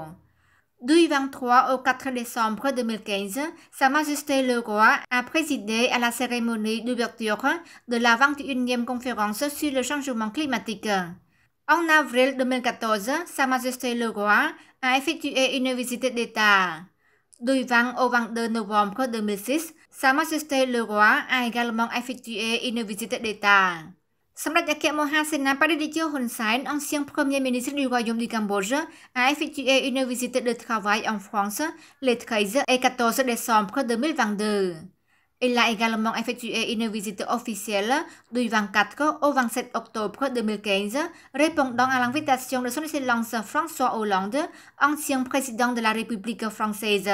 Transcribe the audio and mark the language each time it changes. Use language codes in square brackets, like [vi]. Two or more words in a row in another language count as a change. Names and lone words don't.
[fr] Du 23 au 4 décembre 2015, Sa Majesté le Roi a présidé à la cérémonie d'ouverture de la 21e conférence sur le changement climatique. En avril 2014, Sa Majesté le Roi a effectué une visite d'État. Du 20 au 22 novembre 2006, Sa Majesté le Roi a également effectué une visite d'État. សម្ដេចអគ្គមហាសេនាបតីតេជោ Hun Sen, ancien premier ministre du Royaume du Cambodge, a effectué une visite de travail en France les 13 et 14 décembre 2022. Il a également effectué une visite officielle du 24 au 27 octobre 2015, répondant à l'invitation de son Excellence François Hollande, ancien président de la République française.